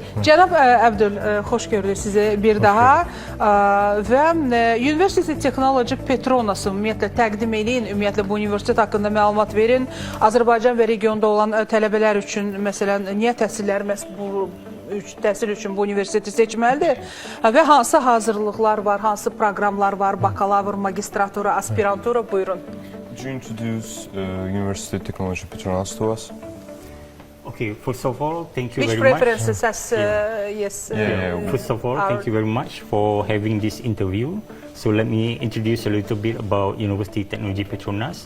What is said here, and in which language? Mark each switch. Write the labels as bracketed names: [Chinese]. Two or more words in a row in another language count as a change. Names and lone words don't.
[Azerbaijani] Cənab Əbdül, xoş gördük sizi bir daha və University Technology Petronası ümumiyyətlə təqdim eləyin, ümumiyyətlə bu universitet haqqında məlumat verin. Azərbaycan və regionda olan tələbələr üçün, məsələn, niyə təhsillər məhz bu təhsil üçün bu universiteti seçməlidir və hansı hazırlıqlar var, hansı proqramlar var, bakalavr, magistratura, aspirantura, buyurun. [English] Could you introduce University Technology Petronas to us? Okay, first of all, thank you Which very much. preferences as, yes. First of all, thank you very much for having this interview. So let me introduce a little bit about University Technology Petronas.